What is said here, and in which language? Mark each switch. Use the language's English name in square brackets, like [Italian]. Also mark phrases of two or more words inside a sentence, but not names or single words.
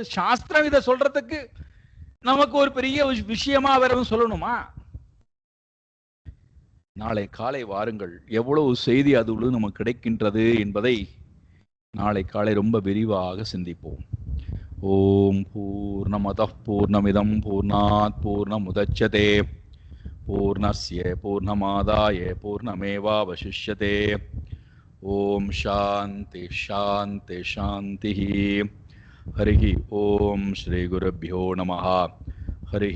[Tamil] சாஸ்திரம் இதை சொல்றதுக்கு நமக்கு ஒரு பெரிய விஷயமா வேற சொல்லணுமா? நாளை காலை வாருங்கள், எவ்வளவு செய்தி அதுள்ள நமக்கு கிடைக்கின்றது என்பதை நாளை காலை ரொம்ப விரிவாக சிந்திப்போம். [Sanskrit] ॐ पूर्णमदः पूर्णमिदं पूर्णात् पूर्णमुदच्यते पूर्णस्य पूर्णमादाय पूर्णमेवावशिष्यते. ॐ शान्ति शान्ति शान्ति. हरि ॐ श्री गुरुभ्यो नमः.